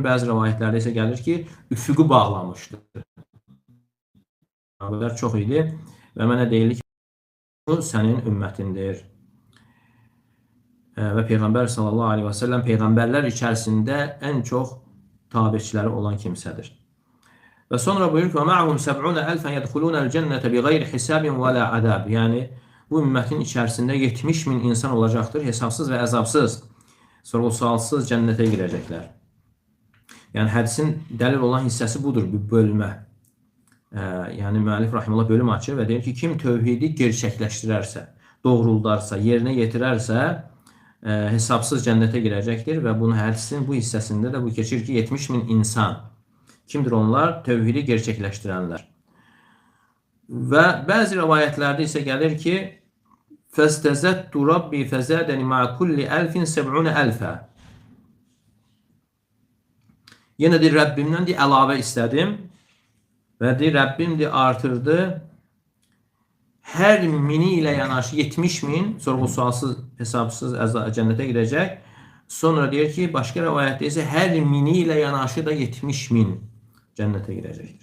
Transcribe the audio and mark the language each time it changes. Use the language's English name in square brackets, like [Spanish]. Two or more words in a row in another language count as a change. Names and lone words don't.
[Azerbaijani] Bəzi rəvayətlərdə isə gəlir ki, üfüqü bağlamışdı. Sahabələr çox idi və mənə deyildi ki, bu sənin ümmətindir. Və Peyğəmbər [Arabic] صلى الله عليه وسلم [Azerbaijani] Peyğəmbərlər içərisində ən çox tabiçiləri olan kimsədir. Və sonra buyurur ki, [Arabic] وَمَعَهُمْ 70.000 يَدْخُلُونَ الْجَنَّةَ بِغَيْرِ حِسَابٍ وَلَا عَذَابٍ. [Azerbaijani] Yəni bu ümmətin içərisində 70.000 insan olacaqdır, hesabsız və əzabsız, sorğu-sualsız cənnətə girəcəklər. Yəni hədisin dəlil olan hissəsi budur, bir bölmə. Yəni müəllif rahimehullah bölüm açır və deyir ki, kim tövhidi gerçəkləşdirərsə, doğruldarsa, yerinə yetirərsə, hesabsız cənnətə girəcəkdir və bunun hədisin bu hissəsində də bu keçir ki, 70.000 insan. Kimdir onlar? Tövhidi gerçəkləşdirənlər. Və bəzi rivayətlərdə isə gəlir ki, [Arabic] فَاسْتَزَدْتُ رَبِّي فَزَادَنِ مَعَ كُلِّ أَلْفٍ 70.000. [Azerbaijani] Yenə deyir, Rəbbimdən əlavə istədim və deyir, Rəbbim artırdı. Hər mini ilə yanaşı 70.000, sorğu-sualsız, hesabsız cənnətə girəcək. Sonra deyir ki, başqa rivayətdə isə hər mini ilə yanaşı da 70.000 cənnətə girəcəkdir.